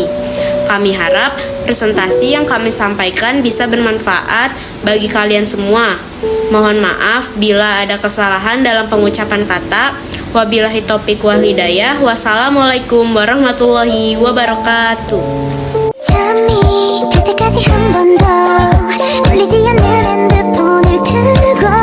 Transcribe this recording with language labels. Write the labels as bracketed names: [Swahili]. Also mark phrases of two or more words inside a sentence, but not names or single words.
[Indonesian] Kami harap presentasi yang kami sampaikan bisa bermanfaat bagi kalian semua. Mohon maaf bila ada kesalahan dalam pengucapan kata. [Arabic] وبالله التوفيق والهداية. والسلام عليكم ورحمة الله وبركاته. [Korean] 잠이 들 때까지 한 번 더 울리지 않는 핸드폰을 들고